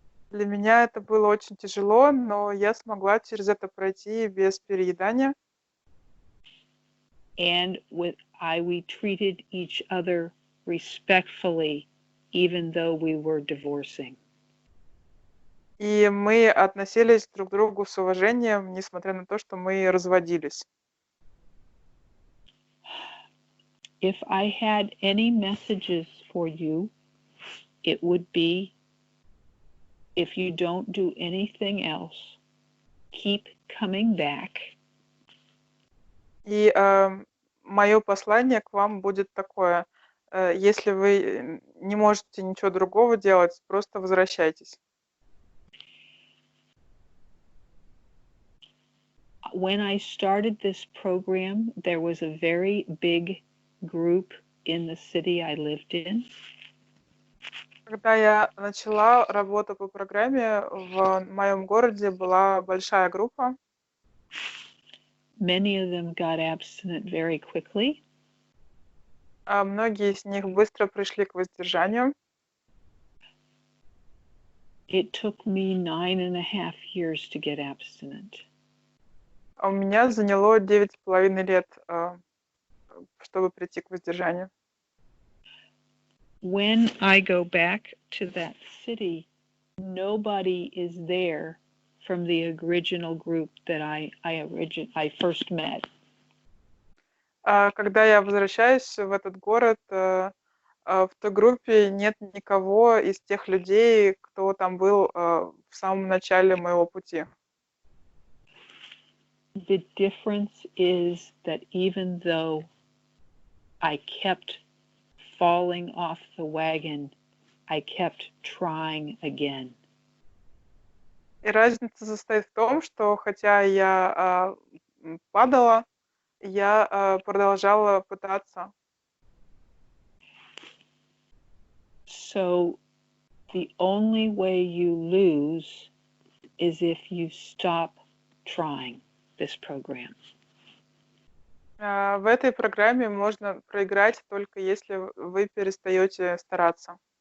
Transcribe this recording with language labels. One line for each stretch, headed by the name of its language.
Russian: Для меня это было очень тяжело, но я смогла через это пройти без переедания.
English: And we treated each other respectfully, even though we were divorcing.
Russian: И мы относились друг к другу с уважением, несмотря на то, что мы разводились.
English: If I had any messages for you, it would be, if you don't do anything else, keep coming back.
Russian: И мое послание к вам будет такое: если вы не можете ничего другого делать, просто возвращайтесь.
English: When I started this program, there was a very big group in the city I lived in.
Russian: Когда я начала работу по программе, в моем городе была большая группа.
English: Many of them got abstinent very quickly.
Russian: Многие из них быстро пришли к воздержанию.
English: It took me 9.5 years to get abstinent.
Russian: А у меня заняло 9,5 лет, чтобы прийти к воздержанию.
English: When I go back to that city, nobody is there from the original group that I first met.
Russian: Когда я возвращаюсь в этот город, в той группе нет никого из тех людей, кто там был в самом начале моего пути.
English: The difference is that even though I kept falling off the wagon, I kept trying again.
Russian: И разница состоит в том, что хотя я падала, я продолжала пытаться.
English: So the only way you lose is if you stop trying this program.
Russian: В этой программе можно проиграть только если вы перестаете стараться.